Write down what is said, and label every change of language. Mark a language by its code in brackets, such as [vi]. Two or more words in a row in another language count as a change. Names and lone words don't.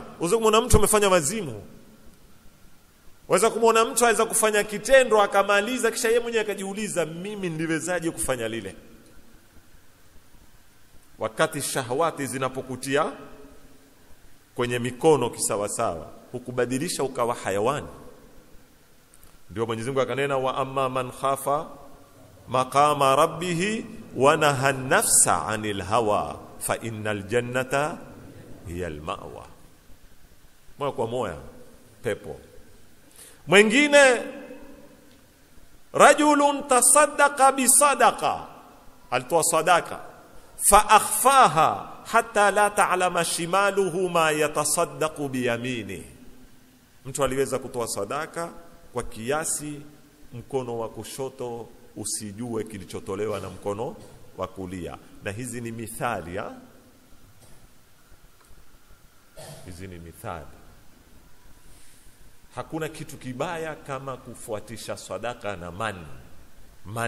[sw] Unaweza kumwona mtu amefanya wazimu, unaweza kumwona mtu aweza kufanya kitendo akamaliza, kisha yeye mwenyewe akajiuliza, mimi ndiwezaje kufanya lile? Wakati shahawati zinapokutia kwenye mikono kisawasawa, hukubadilisha ukawa hayawani. Ndio Mwenyezi Mungu akanena, [ar] وأما من خاف مقام ربه ونهى النفس عن الهوى فإن الجنة هي المأوى. [sw] Moja kwa moja pepo. Mwingine, [ar] رجل تصدق بصدقة, [sw] alitoa sadaka, [ar] فأخفاها حتى لا تعلم شماله ما يتصدق بيمينه. [sw] Mtu aliweza kutoa sadaka kwa kiasi mkono wa kushoto usijue kilichotolewa na mkono wa kulia. Na hizi ni mithali ya, hizi ni mithali. Hakuna kitu kibaya kama kufuatisha sadaka na man.